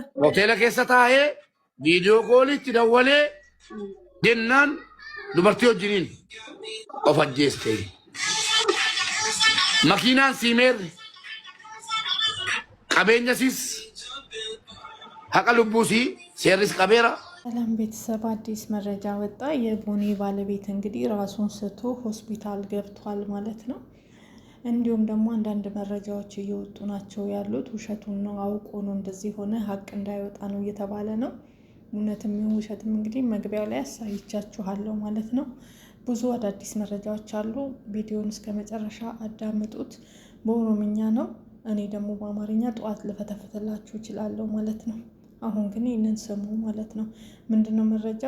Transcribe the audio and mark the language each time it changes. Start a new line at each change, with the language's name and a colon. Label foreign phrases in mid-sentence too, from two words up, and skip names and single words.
Oromo: hoteela keessa taa'ee viidiyoo koolitti dawwalee jennaan dubartii wajjiniin of ajjeeste makiinaan siimeerre qabeenyasiis haqa lubbuusii seerris qabeera
Amharic: ሰላም ቤተሰብ አዲስ መረጃ ወጣ። የቦኒ ባለቤት እንግዲህ ራሱን ስቶ ሆስፒታል ገብቷል ማለት ነው። እንዲሁም ደግሞ አንዳንድ መረጃዎች እየወጡ ናቸው ያሉት ውሸቱን ነው አውቆ ነው እንደዚህ ሆነ ሀቅ እንዳይወጣ ነው እየተባለ ነው። እውነትም ይሁን ውሸትም እንግዲህ መግቢያው ላይ አሳይቻችኋለሁ ማለት ነው። ብዙ አዳዲስ መረጃዎች አሉ። ቪዲዮውን እስከ መጨረሻ አዳምጡት። በኦሮምኛ ነው፣ እኔ ደግሞ በአማርኛ ጧት ልፈተፍትላችሁ እችላለሁ ማለት ነው። አሁን ግን ይሄንን ስሙ ማለት ነው። ምንድነው መረጃው?